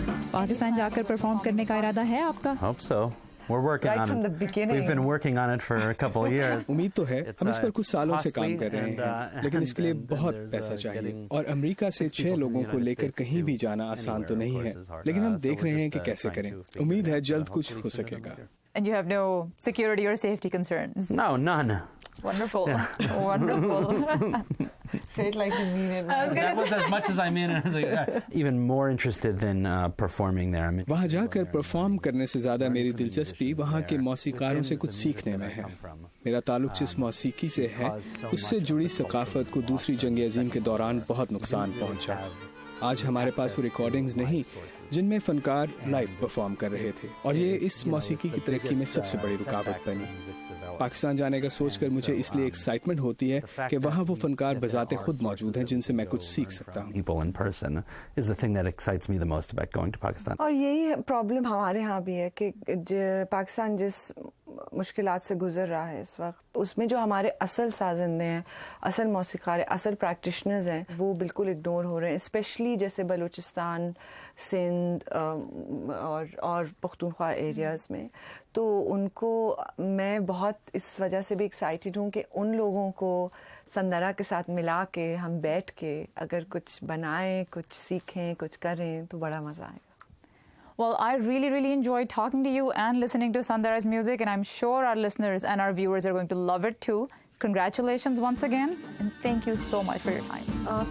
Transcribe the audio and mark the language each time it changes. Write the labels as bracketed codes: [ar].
[ur] پاکستان جا کر پرفارم کرنے کا ارادہ ہے آپ کا؟ [en] Hope so. We're working on it. We've been working on it for a couple of years. [ur] امید تو ہے, ہم اس پر کچھ سالوں سے کام کر رہے ہیں, لیکن اس کے لیے بہت پیسہ چاہیے, اور امریکہ سے 6 لوگوں کو لے کر کہیں بھی جانا آسان تو نہیں ہے, لیکن ہم دیکھ رہے ہیں کہ کیسے کریں. امید ہے جلد کچھ ہو سکے گا. [en] And you have no security or safety concerns? No, none. Wonderful. Wonderful. Say it like you mean it. That was as much as I mean it. Even more interested than performing there. I mean, [ur] وہاں جا کر perform کرنے سے زیادہ میری دلچسپی وہاں کے موسیقاروں سے کچھ سیکھنے میں ہے. میرا تعلق جس موسیقی سے ہے اس سے جڑی ثقافت کو دوسری جنگ عظیم کے دوران بہت نقصان پہنچا. آج ہمارے پاس وہ ریکارڈنگز نہیں جن میں فنکار لائیو پرفارم کر رہے تھے, اور یہ اس موسیقی کی ترقی میں سب سے بڑی رکاوٹ بنی. پاکستان جانے کا سوچ کر مجھے اس لیے ایکسائٹمنٹ ہوتی ہے کہ وہاں وہ فنکار بذات خود موجود ہیں جن سے میں کچھ سیکھ سکتا ہوں. [en] people in person is the thing that excites me the most about going to Pakistan. [ur] اور یہی پرابلم ہمارے ہاں بھی ہے کہ پاکستان جس مشکلات سے گزر رہا ہے اس وقت, اس میں جو ہمارے اصل سازندے ہیں, اصل موسیقار, اصل پریکٹیشنرز ہیں, وہ بالکل اگنور ہو رہے ہیں. اسپیشلی جیسے بلوچستان, سندھ اور پختونخوا ایریاز میں. تو ان کو میں بہت اس وجہ سے بھی ایکسائٹیڈ ہوں کہ ان لوگوں کو سندرا کے ساتھ ملا کے ہم بیٹھ کے اگر کچھ بنائیں, کچھ سیکھیں, کچھ کریں تو بڑا مزہ آئے گا. [en] Well, I really, really enjoyed talking to you and listening to Sandara's music, and I'm sure our listeners and our viewers are going to love it too. Congratulations once again, and thank you so much for your time.